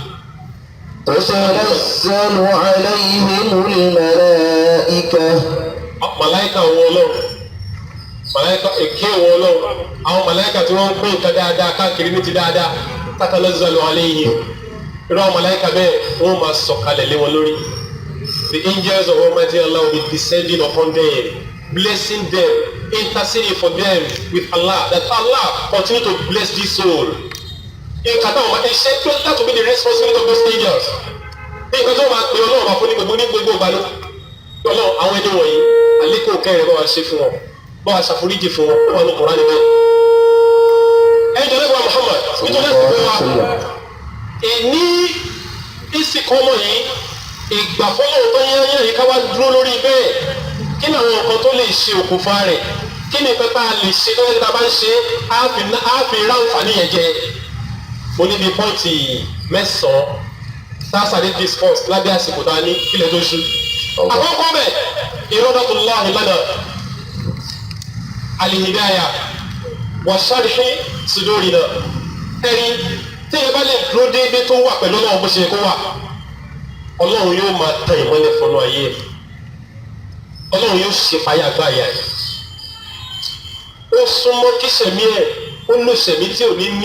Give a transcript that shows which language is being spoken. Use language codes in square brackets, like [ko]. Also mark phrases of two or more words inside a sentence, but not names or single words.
[ar] تتنزل عليهم الملائكة. [yo] màláìka wọ ọlọ́run màláìka èké wọ ọlọ́run àwọn màláìka tí wọ́n ń pín nǹkan dáadáa káàkiri ní ti dáadáa [ar] تتنزل عليهم [yo] irú àwọn màláìka bẹ́ẹ̀ wọ́n máa sọ̀kalẹ̀ lé wọn lórí. [en] The angels of Almighty Allah will be descending upon them, blessing them, interceding for them with Allah, that Allah continue to bless this soul. [yo] nǹkan táwọn máa ṣe [en] that will be the responsibility of those angels. [yo] nǹkan tó máa pè ọlọ́run máa fún ní gbogbo ìgbà lọ. ọlọ́run àwọn ẹni wọ̀nyí àlékún kẹrin bá wa ṣe fún wọn bá wa ṣàforíjì fún wọn ó wà ní Kùránì níbẹ̀. ẹjọ́ lẹ́gbàá Muhammad nítorí ẹ̀sìn wa èní ìsìnkọ́mọ̀ yìí ìgbà fọlọ́run tó yẹ́yẹ́ yìí ká wá dúró lórí bẹ́ẹ̀ kí ni àwọn nǹkan tó lè ṣe òkùnfà rẹ̀ kí ni nǹkan tá a lè ṣe tó yẹ kí a bá ń ṣe á fi ráǹfààní yẹn jẹ. mo níbi pọ́ǹtì mẹ́sàn-án tá a sáré discuss lábẹ́ àsìkò tá a ní kílẹ̀ tó ṣú. àkọ́kọ́ bẹ̀ [ar] إرادة الله لنا الهداية وشرح صدورنا [yo] ẹ̀rí tí ẹ bá lè dúró déédéé tó wà pẹ̀lú ọlọ́run bó ṣe kó wà ọlọ́run yóò máa tan ìmọ́lẹ̀ fọnú ayé ẹ̀ ọlọ́run yóò ṣe fàyà gbá àyà ẹ̀ ó súnmọ́ kí sẹ̀mí ẹ̀ ó lò sẹ̀mí tí ò ní ní